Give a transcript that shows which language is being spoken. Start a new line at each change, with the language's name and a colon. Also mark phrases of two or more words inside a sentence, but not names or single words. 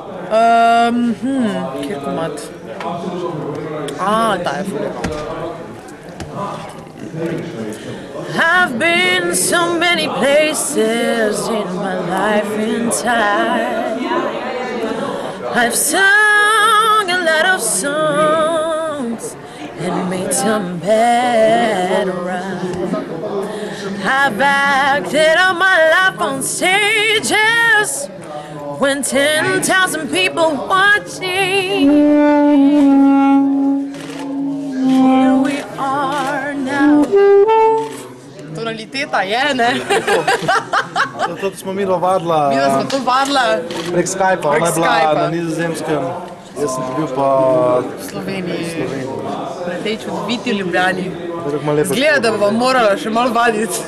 Slovenian: Kjer komad? Ta je ful.
English: I've been so many places in my life and time. I've sung a lot of songs and made some bad rhymes. I've acted out my life on stages when 10,000 people watching. Here we are now.
Slovenian: Tonaliteta je, ne? Zato smo mi vadila. Mi smo to vadila. Prek Skypa, ona je bila na Nizozemskem, jaz sem bil pa v Sloveniji. Na tej čudoviti Ljubljani. Zgleda, da bova morala še malo vaditi.